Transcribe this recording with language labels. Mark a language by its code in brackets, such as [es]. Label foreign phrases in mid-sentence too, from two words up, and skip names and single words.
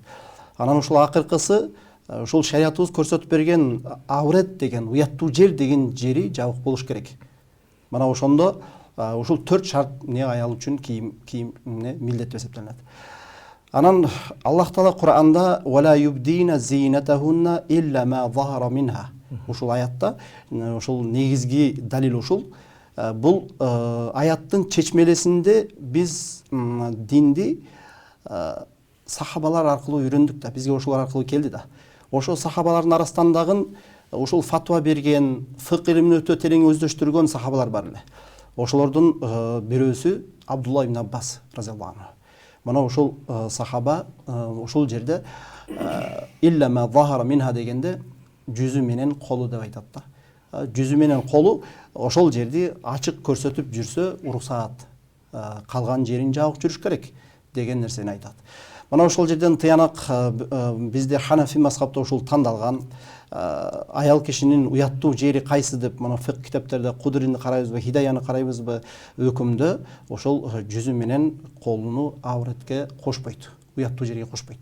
[ky] Анан ушул акыркысы, ушул шариятыбыз көрсөтүп берген аврет деген, уяттуу жер деген жери жабык болуш керек. Мына ошондо ушул 4 шарт аял үчүн кийим милдеттүү эсептелет. Анан Аллах Таала Кур'анда [ar] «ولا يبدين زينتهن إلا ما ظهر منها». [ky] Ушул аятта, ушул негизги далил ушул. Бул аяттын чечмелесинде биз динди сахабалар аркылуу үйрөндүк да, бизге ошолор аркылуу келди да. Ошол сахабалардын арасынан дагы ушул фатва берген, фикх илимин өтө терең өздөштүргөн сахабалар бар эле. Ошолордун бирөөсү Абдулла ибн Аббас [ar] رضي الله عنه. [ky] Мына ушул сахаба ушул жерде [ar] إلا ما ظهر منها [ky] дегенде жүзү менен колу деп айтат да. Жүзү менен колу ошол жерди ачык көрсөтүп жүрсө уруксаат, калган жерин жабык жүрүш керек деген нерсени айтат. Мына ошол жерден тыянак бизде Ханафи мазхабта ушул тандалган аял кишинин уяттуу жери кайсы деп мына фикх китептерде Кудрини карайбызбы, Хидаяны карайбызбы өкүмдө ошол жүзү менен колуну авретке кошпойт, уяттуу жерге кошпойт.